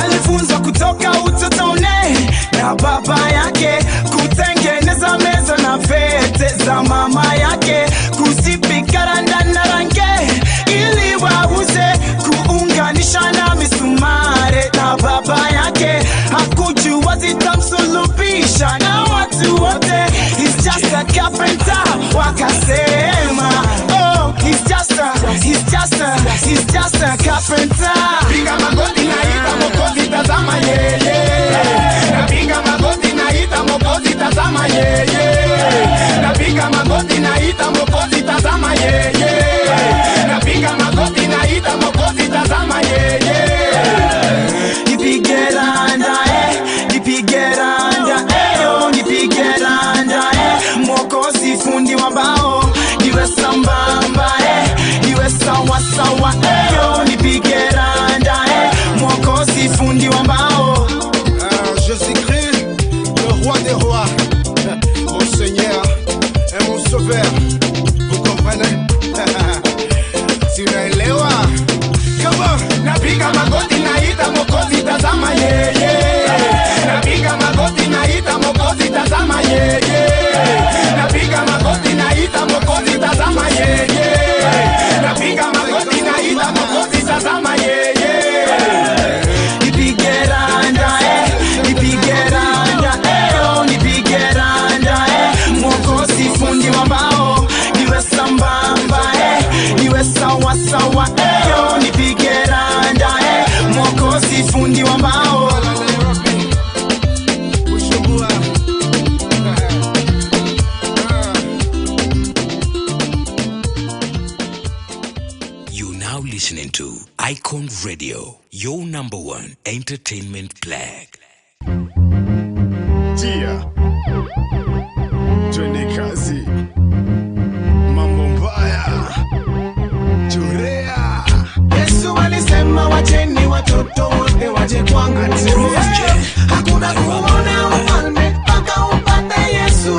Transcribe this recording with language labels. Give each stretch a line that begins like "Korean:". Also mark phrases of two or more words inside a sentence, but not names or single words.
Swahili: Alifunzwa kutoka utotoni na baba yake kutengeneza meza na fete za mama yake, kusipika randa na range ili wauze, kuunganisha na misumare. Na baba yake hakujua zitamsulubisha na watu wote.
English: He's just a carpenter, wakasema oh, he's just a carpenter.
Swahili: Piga magoti naita Mwokozi, tazama yeye. Napiga magoti naita Mwokozi, tazama yeye. Napiga magoti naita Mwokozi, tazama yeye. Napiga magoti naita Mwokozi, tazama yeye. Nipige randa nipige randa oh, nipige randa Mwokozi fundi wa mbao, niwe sambamba niwe sawa sawa oh, nipige randa Mwokozi fundi wa mbao.
French: Jésus-Christ, le roi des rois, mon Seigneur et mon sauveur. Vous comprenez?
Swahili: Si unaelewa,
English: Come on.
Swahili: Napiga magoti naita Mwokozi, tazama yeye. Napiga magoti naita Mwokozi, tazama yeye. Napiga magoti naita Mwokozi, tazama yeye. Napiga magoti naita Mwokozi, tazama yeye. Nipige randa nipige randa oh, nipige randa Mwokozi fundi wa mbao, niwe sambamba niwe sawa sawa oh, nipige randa Mwokozi fundi wa mbao.
English: You now listening to Icon Radio, your number one entertainment plug.
Swahili: Tia, twende kazi, mambo mbaya, churea. Yesu alisema wacheni watoto wote waje kwangu, hakuna kuona ufalme mpaka upate Yesu.